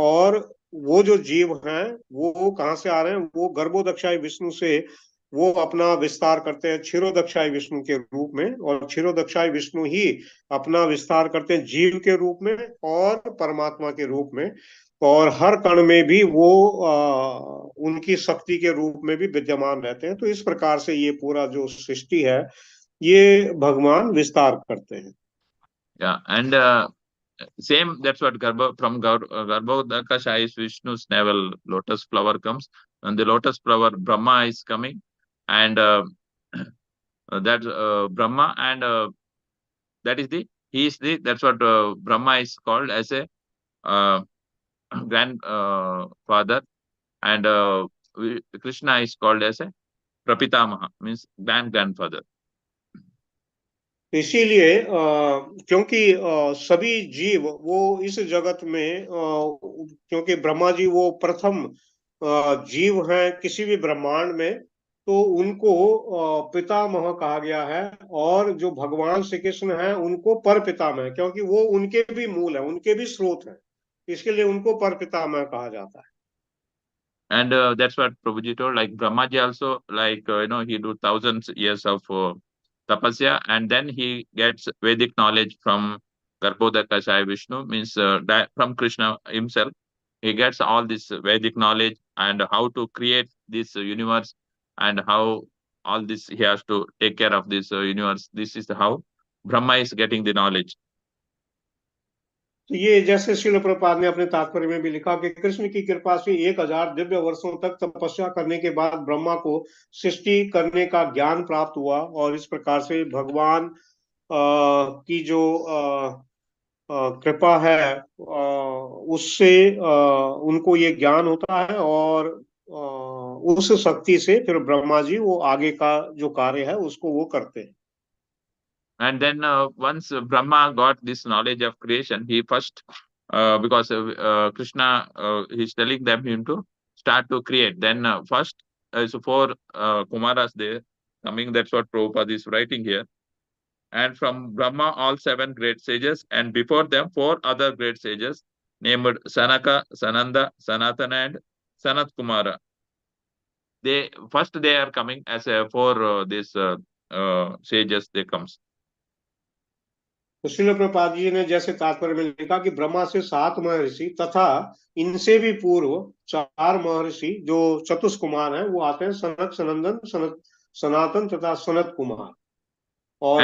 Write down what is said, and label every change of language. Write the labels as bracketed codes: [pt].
[hi] और वो जो जीव हैं वो कहाँ से आ रहे हैं, वो गर्भोदक्षाई विष्णु से वो अपना विस्तार करते हैं क्षीरोदक्षाई विष्णु के रूप में, और क्षीरोदक्षाई विष्णु ही अपना विस्तार करते हैं जीव के रूप में और परमात्मा के रूप में। और हर कण में भी वो उनकी शक्ति के रूप में भी विद्यमान रहते हैं। तो इस प्रकार से ये पूरा जो सृष्टि है, ये भगवान विस्तार करते हैं। [en] Yeah, and same, that's what Garbhodakasha is Vishnu's navel lotus flower comes, and the lotus flower Brahma is coming, and that Brahma, and that is the he is the that's what Brahma is called as a uh, grandfather, and Krishna is called as a Prapitamaha, means grandfather. [hi] इसीलिए क्योंकि सभी जीव वो इस जगत में क्योंकि ब्रह्मा जी वो प्रथम जीव हैं किसी भी ब्रह्मांड में, तो उनको पितामह कहा गया है। और जो भगवान श्री कृष्ण हैं उनको पर पितामह, क्योंकि वो उनके भी मूल है, उनके भी स्रोत हैं, इसके लिए उनको पर पितामह कहा जाता है। [en] And that's what Prabhuji told. Like Brahmaji also, like he do thousands years of tapasya, and then he gets Vedic knowledge from Garbhodakasaya Vishnu, means from Krishna himself. He gets all this Vedic knowledge and how to create this universe, and how all this he has to take care of this universe. This is how Brahma is getting the knowledge. [hi] तो ये जैसे श्रील प्रभुपाद ने अपने तात्पर्य में भी लिखा कि कृष्ण की कृपा से 1000 दिव्य वर्षों तक तपस्या करने के बाद ब्रह्मा को सृष्टि करने का ज्ञान प्राप्त हुआ, और इस प्रकार से भगवान की जो कृपा है उससे उनको ये ज्ञान होता है, और उस शक्ति से फिर ब्रह्मा जी वो आगे का जो कार्य है उसको वो करते हैं। [en] And then once Brahma got this knowledge of creation, he first, because Krishna, he's telling them him to start to create. Then first, so four Kumaras there coming. That's what Prabhupada is writing here. And from Brahma, all 7 great sages, and before them 4 other great sages named Sanaka, Sananda, Sanatana, and Sanat Kumara. They are coming as four these sages. They comes. [hi] तो श्रील प्रभुपाद जी ने जैसे तात्पर्य में लिखा कि ब्रह्मा से 7 महर्षि तथा इनसे भी पूर्व 4 महर्षि जो चतुष्कुमार हैं वो आते हैं, सनक, सनंदन, सनातन तथा सनत कुमार। और